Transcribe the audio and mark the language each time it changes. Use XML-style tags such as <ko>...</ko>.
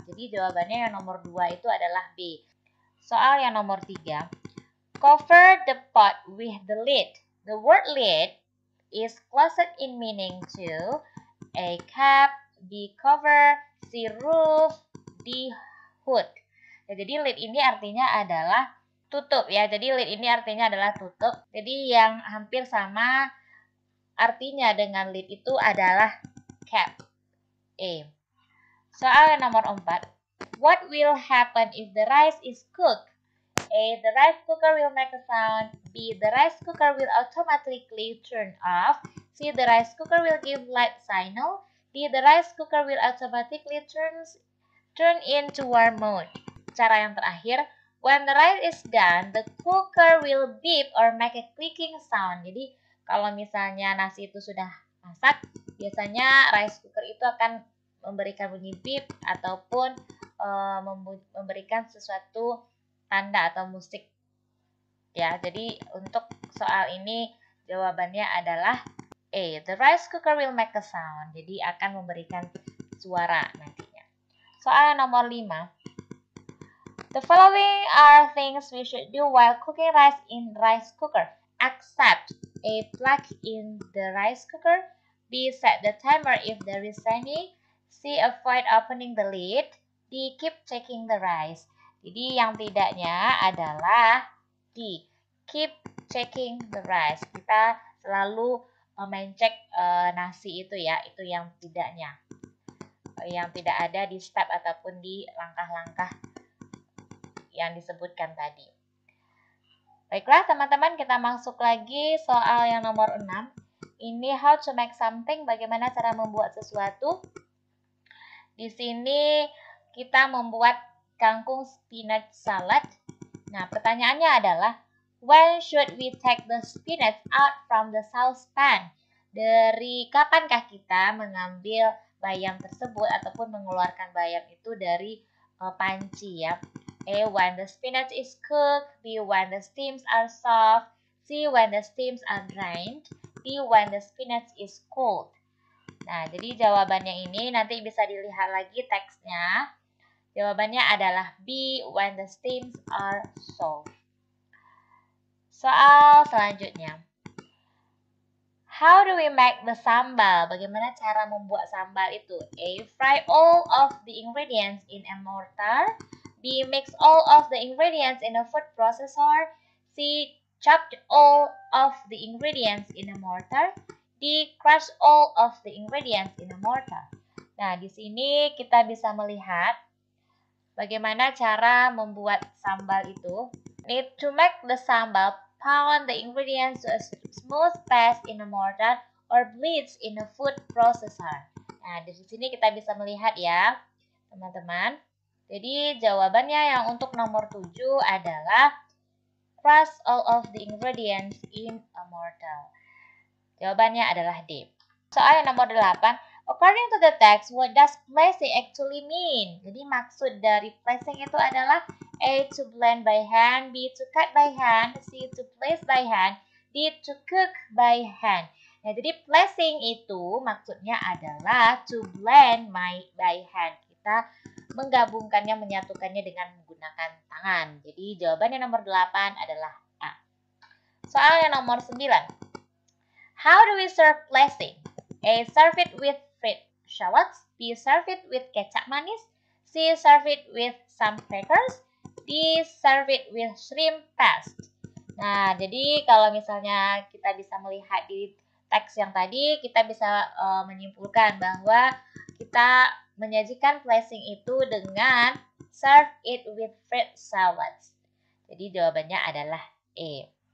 <id>Jadi jawabannya yang nomor 2 itu adalah B. Soal yang nomor 3.</id> <en>Cover the pot with the lid. The word lid is closed in meaning to A. Cap, B. Cover, C. Roof, D. Hood.</en> <id>Ya, jadi lid ini artinya adalah tutup ya. Jadi lid ini artinya adalah tutup. Jadi yang hampir sama artinya dengan lid itu adalah cap. A. Soal yang nomor 4.</id> <en>What will happen if the rice is cooked? A. The rice cooker will make a sound. B. The rice cooker will automatically turn off. C. The rice cooker will give light signal. D. The rice cooker will automatically turn into warm mode.</en> <id>Cara yang terakhir,</id> <en>when the rice is done, the cooker will beep or make a clicking sound.</en> <id>Jadi kalau misalnya nasi itu sudah masak, biasanya rice cooker itu akan memberikan bunyi beep ataupun memberikan sesuatu tanda atau musik. Ya, jadi untuk soal ini jawabannya adalah A.</id> <en>The rice cooker will make a sound.</en> <id>Jadi akan memberikan suara nantinya. Soal nomor 5.</id> <en>The following are things we should do while cooking rice in rice cooker. Except A. Plug in the rice cooker. B. Set the timer if there is any. C. Avoid opening the lid. D. Keep checking the rice.</en> <id>Jadi yang tidaknya adalah D.</id> <en>Keep checking the rice.</en> <id>Kita selalu mencek nasi itu ya. Itu yang tidaknya. Yang tidak ada di step ataupun di langkah-langkah yang disebutkan tadi. Baiklah teman-teman, kita masuk lagi soal yang nomor 6. Ini</id> <en>how to make something,</en> <id>bagaimana cara membuat sesuatu. Di sini kita membuat kangkung spinach salad. Nah, pertanyaannya adalah,</id> <en>when should we take the spinach out from the saucepan?</en> <id>Dari kapankah kita mengambil bayam tersebut ataupun mengeluarkan bayam itu dari panci ya? A.</id> <en>When the spinach is cooked. B. When the steams are soft. C. When the steams are drained. D. When the spinach is cold.</en> <id>Nah, jadi jawabannya ini nanti bisa dilihat lagi teksnya. Jawabannya adalah B,</id> <en>when the steams are soft.</en> <id>Soal selanjutnya.</id> <en>How do we make the sambal?</en> <id>Bagaimana cara membuat sambal itu?</id> <en>A. Fry all of the ingredients in a mortar. B. Mix all of the ingredients in a food processor. C. Chop all of the ingredients in a mortar. D. Crush all of the ingredients in a mortar.</en> <id>Nah, di sini kita bisa melihat bagaimana cara membuat sambal itu.</id> <en>Need to make the sambal, pound the ingredients to a smooth paste in a mortar or bleach in a food processor.</en> <id>Nah, di sini kita bisa melihat ya, teman-teman. Jadi, jawabannya yang untuk nomor 7 adalah</id> <en>crush all of the ingredients in a mortar.</en> <id>Jawabannya adalah D. Soal yang nomor 8.</id> <en>According to the text, what does placing actually mean?</en> <id>Jadi maksud dari placing itu adalah A.</id> <en>To blend by hand, B. To cut by hand, C. To place by hand, D. To cook by hand.</en> <id>Nah, jadi placing itu maksudnya adalah</id> <en>to blend by hand.</en> <id>Kita menggabungkannya, menyatukannya dengan menggunakan tangan. Jadi jawabannya nomor 8 adalah A. Soal yang nomor 9.</id> <en>How do we serve placing? A. Serve it with fried shallots. B. Serve it with kecap manis. C. Serve it with some crackers. D. Serve it with shrimp paste.</en> <id>Nah, jadi kalau misalnya kita bisa melihat di teks yang tadi, kita bisa menyimpulkan bahwa kita menyajikan placing itu dengan</id> <en>serve it with fried shallots.</en> <id>Jadi jawabannya adalah E.</id>